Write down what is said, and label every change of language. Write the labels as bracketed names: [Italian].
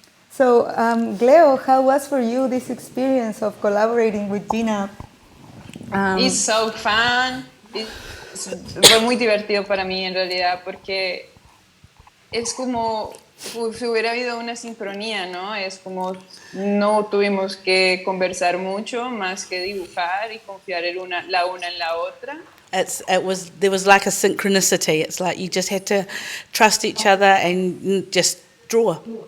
[English] So, Gleo, how was for you this experience of collaborating with Gina? It's so fun. [Spanish] Fue muy divertido para mí en realidad porque es como si hubiera habido una sincronía, ¿no? Es como no tuvimos que conversar mucho más que dibujar y confiar la una en la otra. [English] There was like a synchronicity. It's like you just had to trust each other and just draw.